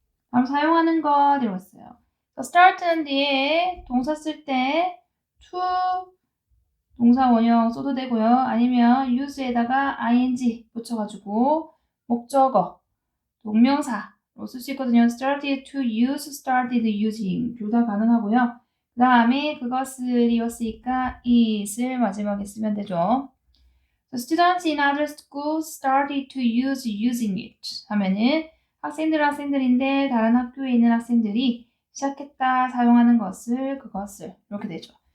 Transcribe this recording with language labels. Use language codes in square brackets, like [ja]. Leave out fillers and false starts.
[ko] 다음 사용하는 것이라고 했어요. start는 뒤에 동사 쓸 때 to 동사 원형 써도 되고요. 아니면 use에다가 ing 붙여가지고 목적어, 동명사로 쓸 수 있거든요. [en] started to use, started using [ko] 둘 다 가능하고요. 그 다음에 그것을 이었으니까 is를 마지막에 쓰면 되죠. [en] So students in other schools started to use using it [ko] 하면은 학생들인데 다른 학교에 있는 학생들이 시작했다 사용하는 것을 그것을 이렇게 되죠.